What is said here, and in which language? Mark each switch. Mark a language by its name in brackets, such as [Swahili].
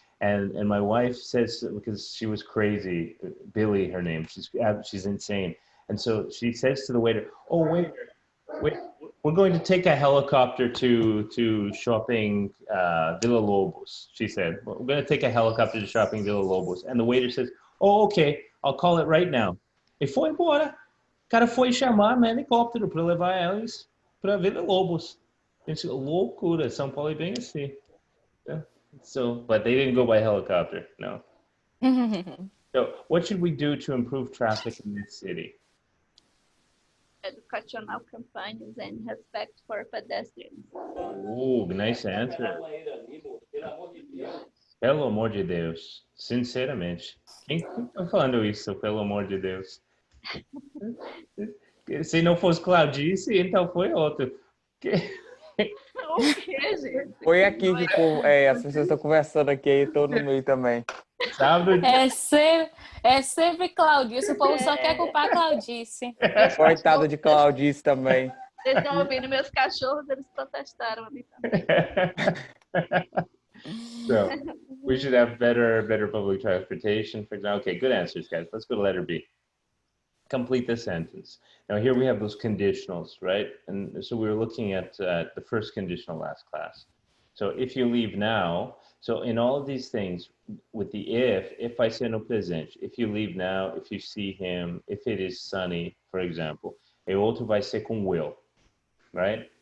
[English] And my wife says, because she was crazy, Billy, her name, she's insane. And so she says to the waiter, oh, waiter, we're going to take a helicopter to shopping Villa Lobos, she said. We're going to take a helicopter to shopping Villa Lobos. And the waiter says, oh, okay, I'll call it right now. [Portuguese] E foi embora. O cara foi chamar um helicóptero para levar eles para Villa Lobos. It's loucura. São Paulo é bem assim. Yeah. [English] So, but they didn't go by helicopter, no. So, what should we do to improve traffic in this city? Educational campaigns and respect for pedestrians. Ooh, nice answer. [Portuguese] Pelo amor de Deus. Sinceramente. Quem tá falando isso, pelo amor de Deus? Se não fosse Claudice, então foi outro. O que, gente? Foi aqui que as pessoas estão conversando aqui, aí tô no meio também. Sábado. É sempre Claudice. O povo só quer culpar a Claudice. Coitado de Claudice também. Vocês estão ouvindo meus cachorros, eles protestaram ali também. [English] So, we should have better public transportation, for example. Okay, good answers, guys. Let's go to letter B. Complete the sentence. Now here we have those conditionals, right? And so we were looking at the first conditional last class. So if you leave now, so in all of these things with the if I say no presente, if you leave now, if you see him, if it is sunny, for example, e outro vai ser com will, right?